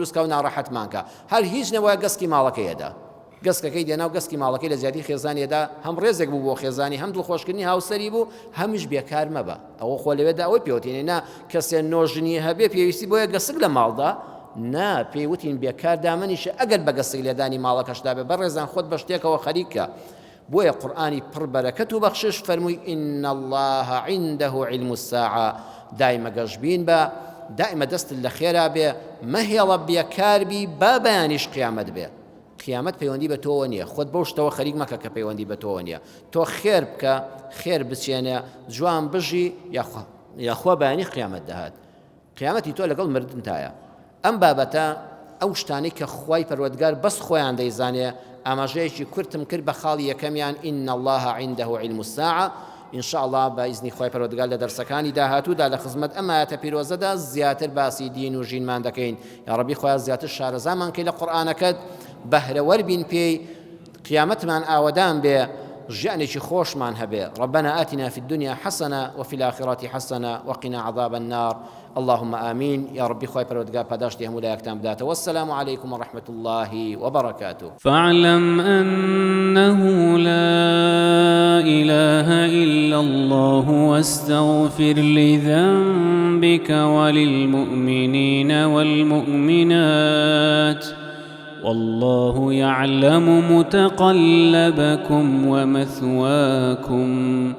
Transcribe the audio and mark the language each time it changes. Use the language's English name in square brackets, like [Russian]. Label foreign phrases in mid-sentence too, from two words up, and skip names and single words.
[Central Kurdish] دروستکە و ناڕەحەتمانکە هەر هیچ نەوەیە گەسکی ماڵەکەیەدا گەسکەکەی دێناو گەسکی ماڵەکەی لە زیادی خێزانیەدا هەم ڕێزێک بوو بۆ خێزانی هەم دڵخۆشکردنی هاوسەری بوو هەمیش بێکار مەبە ئەوە خۆ لەوێدا ئەوەی پێوتێنێنا کەسێ نۆژنی هەبێ پێویستی بۆیە گەسک لە ماڵدا نا پێیوتین بێکار دامەنیشە ئەگەر بە گەسک لێدانی ماڵەکەشدا بێ بەڕێزان خۆت بە شتێکەوە خەریکە بۆیە قورئانی پڕ بەرەکەت و بەخشش فەرمووی [Arabic] إن الله عنده علم الساعة [Central Kurdish] دائما گەشبین بە دائما دەست لە خێرا بێ مەهێڵە بێکار بی با بەیانیش قیامەت بێ قیامەت پەیوەندی بە تۆوە نییە خۆت بەو شتەوە خەریک مەکە کە پەیوەندی بە تۆوە نییە تۆ خێر بکە خێر بچێنێ جوان بژی یاخوا بەیانی قیامەت دەهات قیامەتی تۆ لەگەڵ مردنتایە ئەم بابەتە ئەو شتانەی کە خوای پەروەردگار بەس خۆیان دەیزانێ ئاماژەیەکی کورتم کرد بە خاڵی یەکەمیان [Arabic] إن الله عنده علم الساعة إن شاء الله [Central Kurdish] بإذن خوای پەروەردگار لە دەرسەکانی داهاتوودا لە خزمەت ئەم ئاەتە پیرۆزەدا زیاتر باسی دین و ژینمان دەکەین یا ڕەبی خۆیان زیاتر شارەزامان کەی لە قورئانەکەت بەهرەوەر بین پێی قیامەتمان ئاوەدان بێ ژیانێکی خۆشمان هەبێ [Arabic] ربنا آتنا في الدنيا حسنة وفي الآخرة حسنة وقنا عذاب النار اللهم آمين يا ربي [Central Kurdish] خوي پروردگار پاداشتی همو لایکتان بداته [Arabic] والسلام عليكم ورحمة الله وبركاته فاعلم أنه لا إله إلا الله واستغفر لذنبك وللمؤمنين والمؤمنات والله يعلم متقلبكم ومثواكم